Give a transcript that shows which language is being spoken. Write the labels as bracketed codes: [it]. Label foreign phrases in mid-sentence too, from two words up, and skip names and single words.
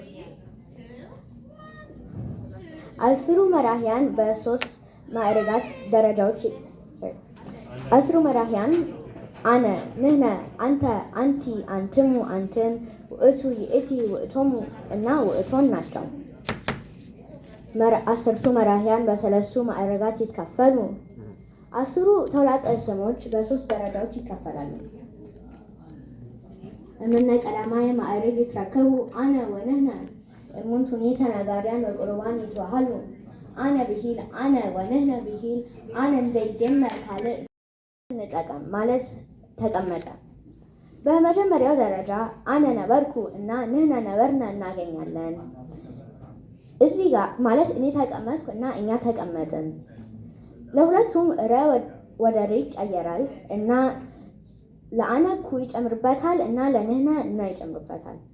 [gez] 10ሩ መራህያን በ3 ማዕረጋት ደረጃዎች 10ሩ መራህያን አነ ንሕነ አንተ አንቲ አንትሙ አንትን ውእቱ ይእቲ ውእቶሙ እና ውእቶን ናቸው። 10ቱ መራህያን በ3 ማዕረጋት ይትከፈሉ። [am] 10ሩ ተውላጠ ስሞች በ3 ደረጃዎች ይከፈላሉ። [gez] እምነ ቀዳማይ ማዕረግ ይትረከቡ አነ ወንሕነ እሙንቱኒ ተናጋሪያን ወቁርባን ይትባሃሉ። አነ ብሂል አነ ወንሕነ ብሂል አነ እንዘይደመር ካልእ [am] እንጠቀም ማለት ተቀመጠ። በመጀመሪያው ደረጃ [gez] አነ ነበርኩ [am] እና [gez] ንሕነ ነበርነ [am] እናገኛለን። እዚህ ጋር ማለት እኔ ተቀመጥኩ እና እኛ ተቀመጥን። ለሁለቱም ረ ወደ ር ይቀየራል እና ለአነ ኩ ይጨምርበታል እና ለንሕነ እና ይጨምርበታል።